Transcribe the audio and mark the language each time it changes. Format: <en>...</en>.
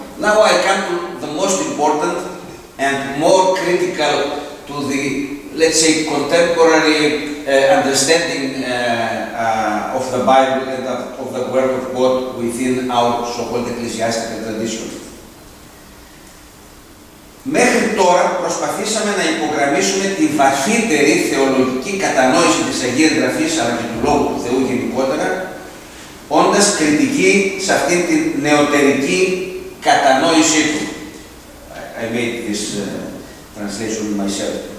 <en>Now I come to the most important and more critical to the, let's say, contemporary understanding of the Bible and of the Word of God within our so-called ecclesiastical tradition.</en> <el>Μέχρι τώρα προσπαθήσαμε να υπογραμμίσουμε τη βαθύτερη θεολογική κατανόηση της Αγίας Γραφής αλλά και του Λόγου του Θεού γενικότερα, όντας κριτική σε αυτήν την νεωτερική κατανόησή του.</el> <en>I made this translation myself.</en>